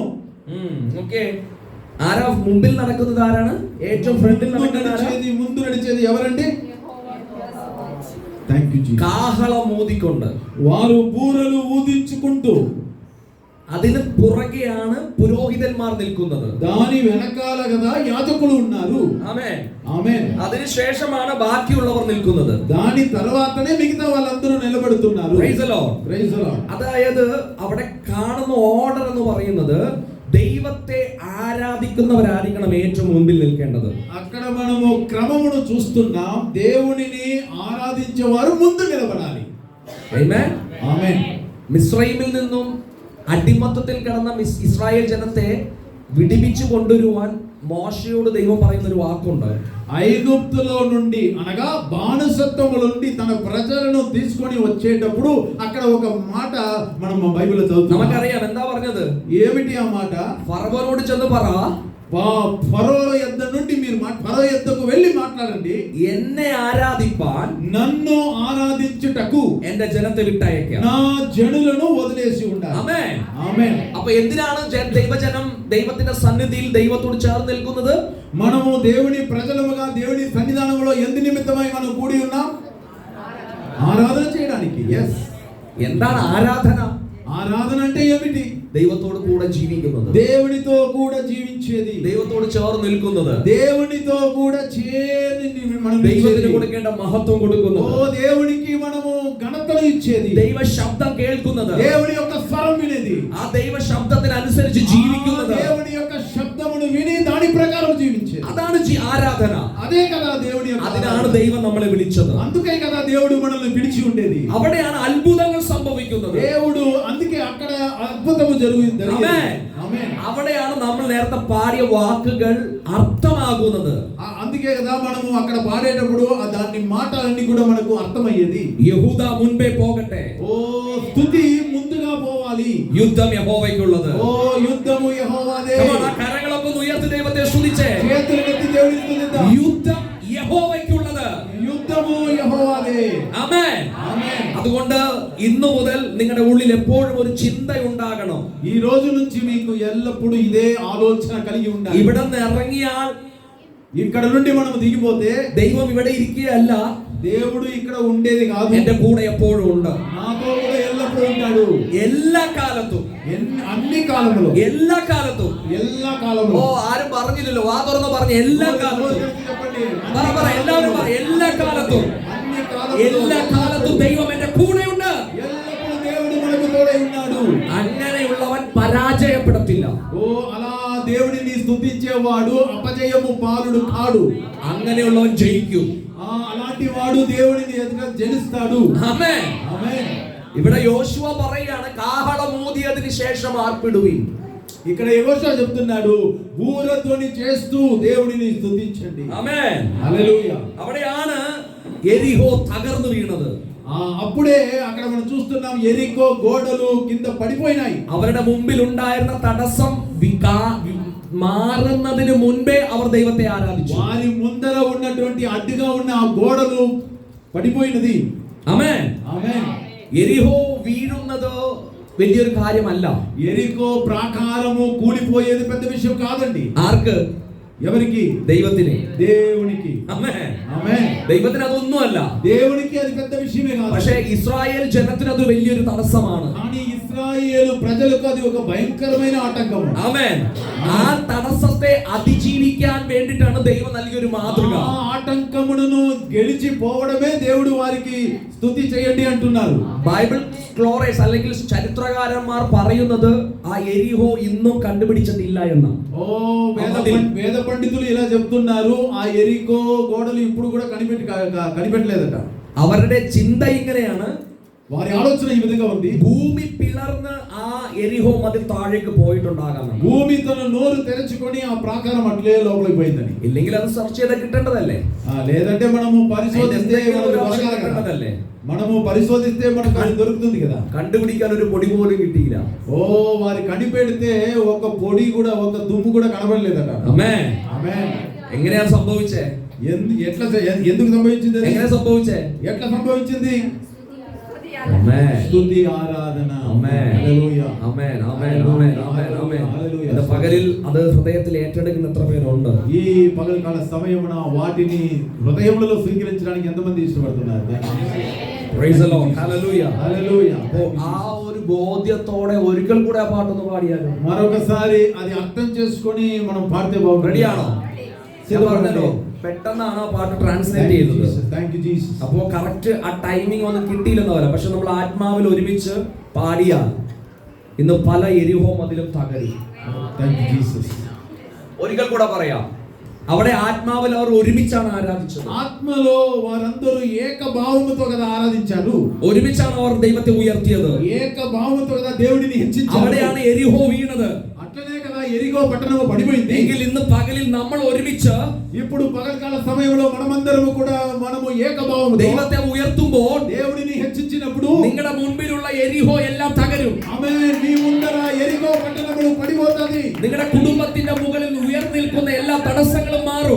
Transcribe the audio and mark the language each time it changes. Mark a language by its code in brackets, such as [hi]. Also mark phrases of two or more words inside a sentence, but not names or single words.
[te] ఓకే. [ml] ആരാ മുമ്പിൽ നടക്കുന്നത്? ആരാണ് ഏറ്റവും ഫ്രണ്ടിൽ നടക്കുന്നത്? [te] ముందు నడిచేది ఎవరండి? [en] Thank you Jesus. [ml] കാഹളം ഊതിക്കൊണ്ട് [te] వారు బూరలు ఊదించుకుంటూ, [ml] അതിന് പുറകെയാണ് പുരോഹിതന്മാർ നിൽക്കുന്നത്. [te] దాని వెనకాల కదా యాజకులు ఉన్నారు. [ml] ആമേൻ. [te] ఆమేన్. [ml] അതിനുശേഷമാണ് ബാക്കിയുള്ളവർ നിൽക്കുന്നത്. [te] దాని తర్వాతనే మిగతా వాళ్ళందరూ నిలబడుతున్నారు. [en] Praise the Lord. Praise the Lord. [ml] അതായത് അവിടെ കാണുന്ന ഓർഡർ എന്ന് പറയുന്നത് ദൈവത്തെ ആരാധിക്കുന്നവരായിരിക്കണം ഏറ്റവും മുൻപിൽ നിൽക്കേണ്ടത്. [te] అక్కడ మనము క్రమమును చూస్తున్నాం. దేవునిని ఆరాధించేవారు ముందు నిలబడాలి. [en] Amen. [te] ఆమేన్. [ml] മിസ്രൈമിൽ നിന്നും അടിമത്തത്തിൽ കിടന്ന ഇസ്രായേൽ ജനത്തെ വിടിപ്പിച്ചു കൊണ്ടുവരുവാൻ మోషేయుడు దైవం പറയുന്ന ഒരു వాక్కుంది. [te] ఐగుప్తులో నుండి అనగా బానిసత్వము నుండి తన ప్రజలను తీసుకొని వచ్చేటప్పుడు అక్కడ ఒక మాట మనం బైబిల్లో చదువుతాం. [ml] നമുക്കറിയാം എന്താ പറഞ്ഞത്? [te] ఏమిటి ఆ మాట? ఫరోవోడు చెందు പറ, ఫరో యొద్ద నుండి మీరు ఫరో యొద్దకు వెళ్ళి మాట్లాడండి, [ml] എന്നെ ആരാധിപ്പാൻ [te] నన్ను ఆరాధించుటకు [ml] എന്റെ ജനത്തെ വിട്ടയക്കുക, [te] నా జనులను వదిలేసి ఉండాలి. [ml] ആമേൻ [te] ఆమేన్. [ml] അപ്പൊ എന്തിനാണ് ദൈവജനം ദൈവത്തിന്റെ സന്നിധിയിൽ ദൈവത്തോട് ചേർന്ന് നിൽക്കുന്നത്? [te] మనము దేవుని ప్రజలముగా దేవుని సన్నిధానంలో ఎందు నిమిత్తమై మనం కూడి ఉన్నాం? ఆరాధన చేయడానికి. yes. [ml] എന്താണ് ఆరాధన? [te] ఆరాధన అంటే ఏమిటి? [ml] ദൈവത്തോട് കൂടെ ജീവിക്കുന്നത്, [te] దేవునితో కూడా జీవించేది, [ml] ദൈവത്തോട് ചേർന്ന് നിൽക്കുന്നത്, [te] దేవునితో కూడా చేరి మనం [ml] ദൈവത്തിന് കൊടുക്കേണ്ട മഹത്വം കൊടുക്കുന്നത്, [te] ఓ దేవునికి మనము ఘనతను ఇచ్చేది, [ml] ദൈവ ശബ്ദം കേൾക്കുന്നത്, [te] దేవుని యొక్క స్వరం వినేది, [ml] ആ ദൈവ ശബ്ദത്തിന് അനുസരിച്ച് ജീവിക്കുന്നത്, [te] దేవుని యొక్క శబ్దమును విని దాని ప్రకారం జీవించేది. [ml] അതാണ് ആരാധന. [te] అదే కదా దేవుని యొక్క [ml] അതിനാണ് ദൈവം നമ്മളെ വിളിച്ചത്. [te] అందుకే కదా దేవుడు మనల్ని పిలిచి ఉండేది. [ml] അവിടെയാണ് അത്ഭുതങ്ങൾ സംഭവിക്കുന്നത്. [te] దేవుడు అందుకే అక్కడ అద్భుతము జరిగింది. ఆమేన్. [ml] അവിടെയാണ് നമ്മൾ നേരത്തെ പാടിയ വാക്കുകൾ అర్థമാകുന്നത്. [te] అందుకే కదా మనము అక్కడ పాడేటప్పుడు దాని మాటలన్నీ కూడా మనకు అర్థమయ్యేది. [ml] യഹൂദ മുൻപേ പോകട്ടെ, [te] ఓ స్తుతి ముందుగా పోవాలి, [ml] യുദ്ധം യഹോവയ്ക്കുള്ളത്. [te] ఓ యుద్ధము యెహోవాదే. [ml] ആ കരങ്ങളൊക്കെ ഒന്ന് ഉയർത്തി ദൈവത്തെ സ്തുതിച്ചേ. [te] చేతులెత్తి దేవుని స్తుతిద్దాం. [ml] യുദ്ധം യഹോവയ്ക്കുള്ളത്. [te] యుద్ధము యెహోవాదే. [ml] ആമേൻ. [te] ఆమేన్. [ml] അതുകൊണ്ട് ഇന്നു മുതൽ നിങ്ങളുടെ ഉള്ളിൽ എപ്പോഴും ഒരു ചിന്ത ഉണ്ടാകണം. [te] ఈ రోజు నుంచి మీకు ఎల్లప్పుడూ ఇదే ఆలోచన కలిగి ఉండాలి. [ml] ഇവിടെ നിന്ന് ഇറങ്ങിയാൽ, [te] ఇక్కడ నుండి మనం దిగిపోతే [ml] ദൈവം ഇവിടെ ഇരിക്കുകയല്ല, [te] దేవుడు ఇక్కడ ఉండేది కాదు, [ml] എന്റെ കൂടെ എപ്പോഴും ഉണ്ട്. [te] నాతో కూడా ఎల్లప్పుడూ ఉంటాడు. [ml] എല്ലാ കാലത്തും, [te] అన్ని కాలములో, [ml] എല്ലാ കാലത്തും. എല്ലാ ഓ, [te] కాలములో. [ml] ആരും പറഞ്ഞില്ലല്ലോ, വാ തുറന്ന് പറഞ്ഞ എല്ലാ കാലത്തും. [te] చెప్పండి. [ml] പറ എല്ലാവരും പറ, എല്ലാ കാലത്തും, [te] అన్ని [ml] എല്ലാ കാലത്തും ദൈവം എന്റെ കൂടെ ഉണ്ട്. [te] ఎల్లప్పుడూ దేవుడు మనకు తోడై ఉన్నాడు. [ml] അങ്ങനെയുള്ളവൻ పరాజయപ്പെടത്തില്ല. [te] ఓ అలా దేవుడిని స్తుతించేవాడు అపజయము పాలుడు కాడు. [ml] അങ്ങനെയുള്ളവൻ ജയിക്കും. [te] అలాంటి వాడు దేవుడిని ఎదుట జయిస్తాడు. [ml] ആമേൻ. [te] ఆమేన్. [ml] ഇവിടെ യോശുവ പറയാണ്, കാഹളമൂതിയതിനു ശേഷം ആർപ്പിടുവിൻ. [te] ఇక్కడ యెహోషువ చెప్తున్నాడు, బూరధ్వని చేస్తూ దేవుడిని స్తుతించండి. [ml] ആമേൻ. [te] హల్లెలూయా. [ml] അവിടെയാണ് എരിഹോ തകർന്നു വീണത്. [te] అప్పుడే అక్కడ మనం చూస్తున్నాం, ఎరికో గోడలు కింద పడిపోయినాయి. [ml] അവരുടെ മുമ്പിൽ ഉണ്ടായിരുന്ന തടസ്സം മാറുന്നതിന് മുൻപേ അവർ ദൈവത്തെ ആരാധിച്ചു. [te] వారి ముందర ఉన్నటువంటి అడ్డుగా ఉన్న ఆ గోడలు పడిపోయినది. [ml] ആമേൻ. [te] ఆమేన్. [ml] എരിഹോ വീഴുന്നത് വലിയൊരു കാര്യമല്ല. [te] ఎరికో ప్రాకారము కూలిపోయేది పెద్ద విషయం కాదండి. [ml] ആർക്ക്? [te] ఎవరికి? [ml] ദൈവത്തിന്. [te] దేవునికి. [ml] ആമേൻ. [te] ఆమేన్. [ml] ദൈവത്തിന് അതൊന്നുമല്ല. [te] దేవునికి అది పెద్ద విషయమే కాదు. [ml] പക്ഷേ ഇസ്രായേൽ ജനത്തിന് അത് വലിയൊരു തടസ്സമാണ്. [te] కానీ ఇశ్రాయేలు ప్రజలకు అది ఒక భయంకరమైన ఆటంకం. [ml] ആമേൻ. ആ തടസ്സത്തെ അതിജീവിക്കാൻ വേണ്ടിയിട്ടാണ് ദൈവം നൽകിയൊരു മാതൃക. [te] ఆ ఆటంకమును గెలిచి పోవడమే దేవుడు వారికి స్తుతి చేయండి అంటున్నారు. [en] Bible scholars [ml] അല്ലെങ്കിൽ ചരിത്രകാരന്മാർ പറയുന്നത് ആ എരിഹോ ഇന്നും കണ്ടുപിടിച്ചിട്ടില്ല എന്ന്. [te] ఓ వేద పండితులు ఇలా చెప్తున్నారు, ఆ ఎరికో గోడలు ఇప్పుడు కూడా కనిపెట్టలేదట. [ml] അവരുടെ ചിന്ത ഇങ്ങനെയാണ്, [te] వారి ఆలోచన ఈ విధంగా ఉంది, [ml] ഭൂമി പിളർന്ന് ആ എരിഹോ മതിൽ താഴേക്ക് പോയിട്ടുണ്ടാകാം. [te] భూమి తన నోరు తెరుచుకొని ఆ ప్రాకారం అట్లే లోపలికి పోయిందని. [ml] ഇല്ലെങ്കിൽ അത് സെർച്ച് ചെയ്ത് കിട്ടേണ്ടതല്ലേ? [te] లేదంటే మనము పరిశోధిస్తే [ml] കിട്ടേണ്ടതല്ലേ? [te] మనము పరిశోధిస్తే మనకు అది దొరుకుతుంది కదా. [ml] കണ്ടുപിടിക്കാൻ ഒരു പൊടി പോലും കിട്ടിയില്ല. [te] ఓ వారి కనిపెడితే ఒక పొడి కూడా, ఒక దుమ్ము కూడా కనబడలేదట. [ml] ആമേൻ. [te] ఆమేన్. [ml] എങ്ങനെയാണ് സംഭവിച്ചേ? [te] ఎందుకు సంభవించింది? [ml] എങ്ങനെ സംഭവിച്ചേ? [te] ఎట్లా సంభవించింది? [ml] ആമേൻ. [te] స్తుతి ఆరాధన. [ml] ആമേൻ. [te] హల్లెలూయా. [ml] ആമേൻ. ആമേൻ. ആമേൻ. ആമേൻ. ആമേൻ. ഇന്ന് പകലിൽ അത് ഹൃദയത്തിൽ ഏറ്റെടുക്കുന്ന എത്ര പേരുണ്ട്? [te] ఈ పగలకాల సమయమున వాటిని హృదయములలో స్వీకరించడానికి ఎంతమంది ఇష్టపడుతున్నారు? [en] Praise the Lord. Hallelujah. [te] హల్లెలూయా. [ml] ആ ഒരു ബോധ്യത്തോടെ ഒരിക്കൽ കൂടെ ആ പാട്ടൊന്ന് പാടിയാലോ? [te] మరొకసారి అది అర్థం చేసుకొని మనం పాడితే బాగుంటుంది. [ml] റെഡിയാണോ? പെട്ടെന്നാണ് ആ പാട്ട് ട്രാൻസ്ലേറ്റ് ചെയ്തത്. [en] Thank you Jesus. [ml] അപ്പോ കറക്റ്റ് ആ ടൈമിംഗ് ഒന്നും കിട്ടിയില്ലെന്ന് പറയാം. പക്ഷെ നമ്മൾ ആത്മാവിൽ ഒരുമിച്ച് പാടിയാൽ ഇന്ന് പല എരിഹോ മതിലും തകരും. [en] Thank you Jesus. [ml] ഒരിക്കൽ കൂടെ പറയാം, അവിടെ ఆత్మావిൽ അവർ ഒരുമിച്ചാണ് ആരാധിച്ചത്. [te] ఆత్మలో వారందరూ ఏక భావముతో కదా ఆరాధించారు. [ml] ഒരുമിച്ചാണ് അവർ ദൈവത്തെ ഉയർത്തിയത്. [te] ఏక భావముతో కదా దేవుడిని హెచ్చించారు. [ml] അവിടെയാണ് എരിഹോ വീണത്. [te] అట్లనే కదా ఎరిగో పట్టణము పడిపోయింది. [ml] എങ്കിൽ ഇന്ന് പകലിൽ നമ്മൾ ഒരുമിച്ച് [te] ఇప్పుడు పగల్కాల సమయంలో మనమందరము కూడా మనము ఏకభావముతో [ml] ദൈവത്തെ ഉയർത്തുമ്പോൾ [te] దేవుడిని హెచ్చించినప్పుడు [ml] നിങ്ങളുടെ മുൻപിലുള്ള എരിഹോ എല്ലാം തകരും. [te] ఆమేన్. మీ ముందర ఎరిగో పట్టణము పడిపోతది. [ml] നിങ്ങളുടെ കുടുംബത്തിന്റെ മുകളിൽ ഉയർന്നിൽക്കുന്ന എല്ലാ തടസ്സങ്ങളും മാറും.